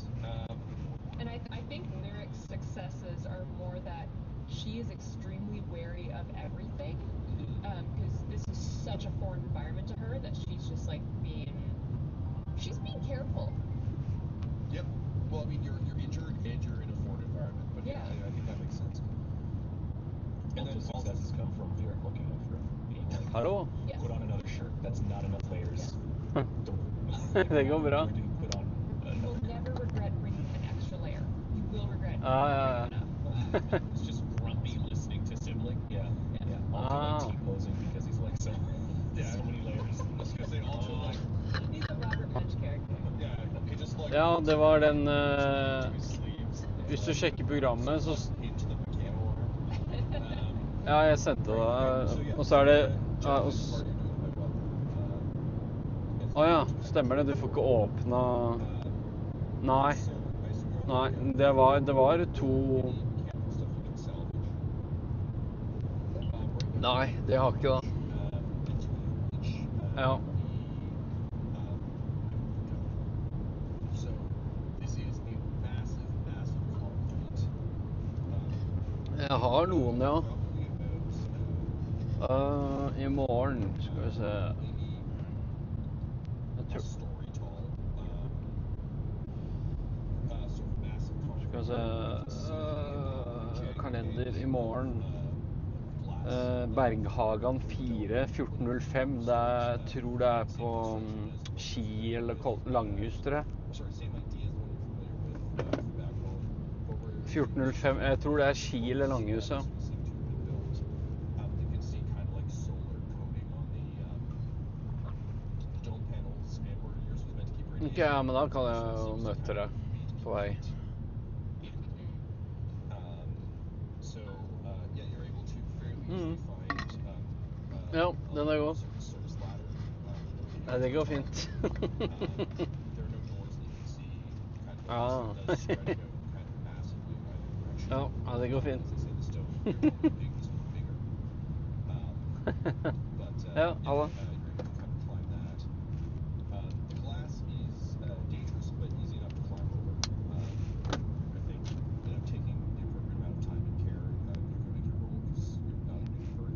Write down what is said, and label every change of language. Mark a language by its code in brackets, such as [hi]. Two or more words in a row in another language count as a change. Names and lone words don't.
[en] And I think Lyric's successes are more that she is extremely wary of everything, because this is such a foreign environment to her that she's just like she's being careful. Yep. Well, I mean, you're injured and you're in a foreign environment, but yeah, Yeah. I think that makes sense. And Also, then successes come from Lyric looking out for him. Being like, [no] Hallo? [en] Yes. put on another shirt. That's not enough layers. [no] Ja. [en] Don't. [no] Det går bra. [en] We didn't put on You will another. never regret bringing an extra layer. You will regret [no] Ja, [en] not [no] ja, [en] bringing enough. It's just grumpy listening to Sibling. Yeah. Yeah. Also Ah. like T-posing because he's like so many layers. I was gonna say also like, He's a Robert Munch character. yeah, he just like [no] Ja, det var den [en] to his sleeves. [no] Hvis du sjekker programmet, så [en] Into the camo armor. [no] Ja, jeg sendte det. Og så er det ja, og s- Å ja, stemmer det. Du får ikke åpna Nei. Nei, det var to Nei, det har ikke det. Ja. [en] So this is a massive, massive concrete. [no] Jeg har noen, ja. [en] Probably about [no] I morgen skal vi se. [en] maybe [no] Jeg [en] a [no] tror [en] story tall. So massive concrete. [no] Skal vi se Kalender i morgen. [en] Glass. [no] Berghagan 4, 1405. Jeg tror det er på Ski eller Langhus, tror jeg. [en] Sorry, same idea as the one you're familiar with from back home. But where [no] 1405. Jeg tror det er Ski eller Langhus, ja. [en] seem to have been built. You can see kind of like solar coating on the dome panels, and where yours was meant to keep radiation. [no] Ok, ja, men da kan jeg jo møte deg på vei. [en] So yeah, you're able to fairly easily find [no] Ja, den er god. [en] service ladder. [no] Nei, det går fint. [en] There are no doors that you can see. Kind of Ah. it does spread out kind of massively in either direction. [no] Ja, det går fint. [en] As I say, the stone here is big, this one's bigger. But [no] Ja, alla. [en] you're able to kind of climb that. The glass is dangerous, but easy enough to climb over. I think taking the appropriate amount of time and care, you're going to make your roll because you're not in any hurry.